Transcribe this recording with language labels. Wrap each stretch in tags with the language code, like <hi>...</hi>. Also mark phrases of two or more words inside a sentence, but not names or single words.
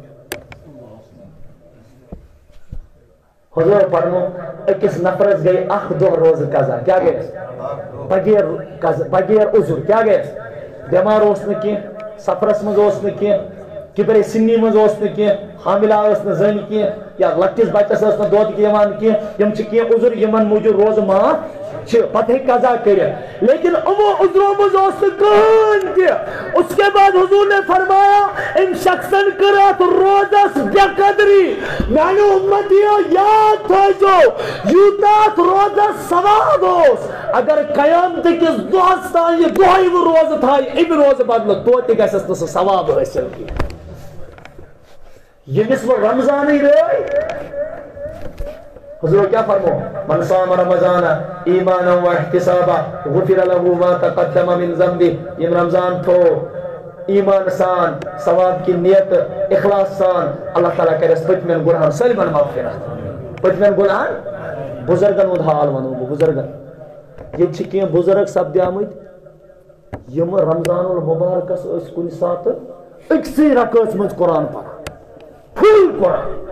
<ks>حضور فرمو أکِس نفرس گٔے اکھ دۄہ روزٕ قضا کیٛاہ گٔیس بغیر عذر کیٛاہ گٔیس بٮ۪مار اوس نہٕ کینٛہہ سفرس منٛز اوس نہٕ کینٛہہ کِبرے سِنی منٛز اوس نہٕ کینٛہہ حاملہ ٲس نہٕ زٔنۍ کینٛہہ یا لۄکٹِس بچس ٲس نہٕ دۄد یِوان کینٛہہ یِم چھِ کینٛہہ عذر یِمن موٗجوٗب روزٕ معاف چھِ پتہٕ ہیٚکہِ قضا کٔرِتھ لیکن یِمو عذرو منٛز اوس نہٕ کٕہٕنۍ تہِ</ks> <ur>اس کے بعد حضور نے فرمایا</ur> <ks>أمۍ شخصن کٔر اتھ روزس بے قدری میانیو اُمتیو یاد تھٲیزیو یوٗتاہ اتھ روزس ثواب اوس اگر قیامتٕکِس دۄہس تام یہِ دۄہے وۄنۍ روزٕ تھایہِ اَمہِ روزٕ بدلہٕ توتہِ گژھٮ۪س نہٕ سُہ ثواب حٲصِل کینٛہہ ییٚمِس وۄنۍ رمضانٕے رٲے حضور کیا فرمو</ks> <ar>من صام رمضان ایمانا و احتسابا غفر له ما تقدم من ذنبه</ar> <ks>یم رمضان تھو ایمان سان ثواب کی نیت اخلاص سان اللہ تعالیٰ کرس پتمن گناہن سٲلمن مغفرت پتمن گناہن بزرگن ہُنٛد حال ونو بہٕ بزرگن ییٚتہِ چھِ کینٛہہ بزرگ سپدیمٕتۍ یِم رمضان المبارکس ٲسۍ کُنہِ ساتہٕ أکسٕے رکٲژ منٛز قرآن پران فُل قرآن</ks>